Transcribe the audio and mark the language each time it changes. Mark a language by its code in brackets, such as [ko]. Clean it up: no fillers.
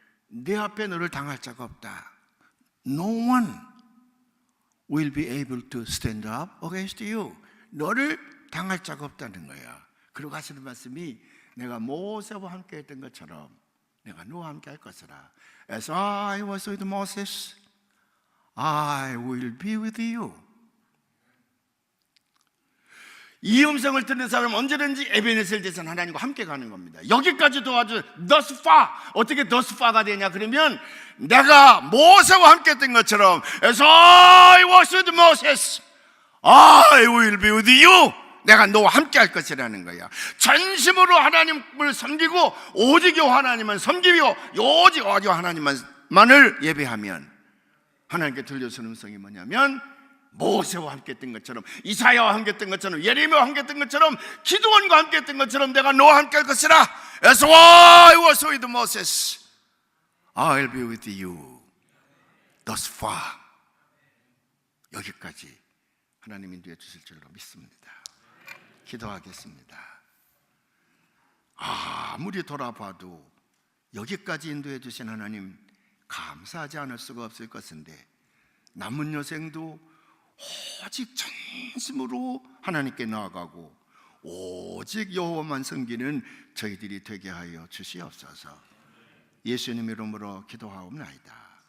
[ko] 내 앞에 너를 당할 자가 없다. [en] No one will be able to stand up against you. [ko] 너를 당할 자가 없다는 거야. 그러고 하시는 말씀이, 내가 모세와 함께 했던 것처럼 내가 너와 함께 할 것이라. [en] As I was with Moses, I will be with you. [ko] 이 음성을 듣는 사람은 언제든지 에베네셀 되신 하나님과 함께 가는 겁니다. 여기까지 도와준 thus far. [en] 어떻게 thus far가 되냐 그러면, 내가 모세와 함께 했던 것처럼 As I was with Moses, I will be with you. [ko] 내가 너와 함께 할 것이라는 거야. 전심으로 하나님을 섬기고 오직 하나님만 섬기고 오직 하나님만을 예배하면, 하나님께 들려주는 음성이 뭐냐면, 모세와 함께 했던 것처럼, 이사야와 함께 했던 것처럼, 예레미야와 함께 했던 것처럼, 기드온과 함께 했던 것처럼 내가 너와 함께 할 것이라. [en] As I was with Moses, I'll be with you. Thus far. [ko] 여기까지 하나님 인도해 주실 줄로 믿습니다. 기도하겠습니다. 아무리 돌아봐도 여기까지 인도해 주신 하나님 감사하지 않을 수가 없을 것인데, 남은 여생도 오직 전심으로 하나님께 나아가고 오직 여호와만 섬기는 저희들이 되게 하여 주시옵소서. 예수님 이름으로 기도하옵나이다.